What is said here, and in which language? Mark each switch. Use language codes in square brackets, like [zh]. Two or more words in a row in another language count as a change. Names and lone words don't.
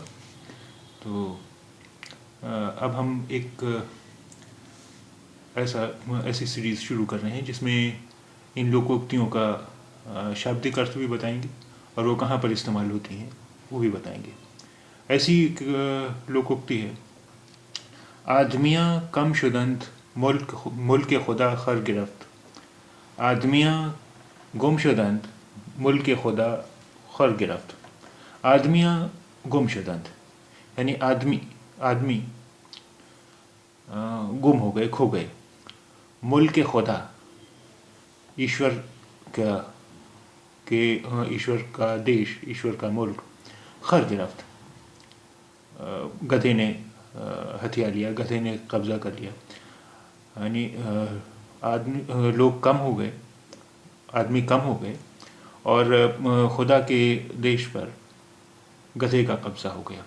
[hi] तो अब हम एक ऐसी सीरीज़ शुरू कर रहे हैं जिसमें इन लोकोक्तियों का शाब्दिक अर्थ भी बताएंगे और वो कहाँ पर इस्तेमाल होती हैं वो भी बताएंगे. ऐसी एक लोकोक्ति है: [fa] آدمیاں کم شدند ملک خدا خر گرفت۔ آدمیاں گم شدند ملک خدا خر گرفت۔ آدمیاں گم شدند [hi] यानी आदमी गुम हो गए, खो गए. [fa] ملک خدا [hi] ईश्वर ईश्वर का देश, ईश्वर का मुल्क, [fa] خر گرفت [hi] गधे ने हथिया लिया, गधे ने क़ब्ज़ा कर लिया, यानी लोग कम हो गए, आदमी कम हो गए और ख़ुदा के देश पर गधे का क़ब्ज़ा हो गया.